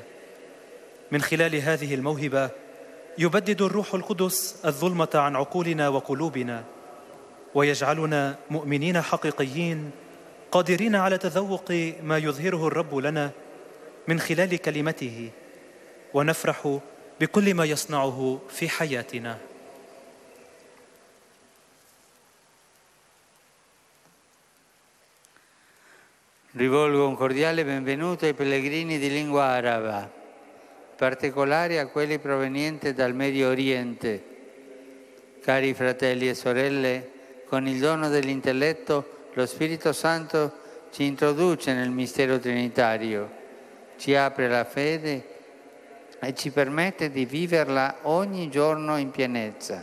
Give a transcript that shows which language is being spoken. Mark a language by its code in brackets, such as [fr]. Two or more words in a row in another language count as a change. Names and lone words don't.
[ar] من خلال هذه الموهبة يبدد الروح القدس الظلمة عن عقولنا وقلوبنا، ويجعلنا مؤمنين حقيقيين قادرين على تذوق ما يظهره الرب لنا من خلال كلمته، ونفرح بكل ما يصنعه في حياتنا. [it] Rivolgo un cordiale benvenuto ai pellegrini di lingua araba, in particolare a quelli provenienti dal Medio Oriente. Cari fratelli e sorelle, con il dono dell'intelletto lo Spirito Santo ci introduce nel mistero trinitario, ci apre la fede e ci permette di viverla ogni giorno in pienezza.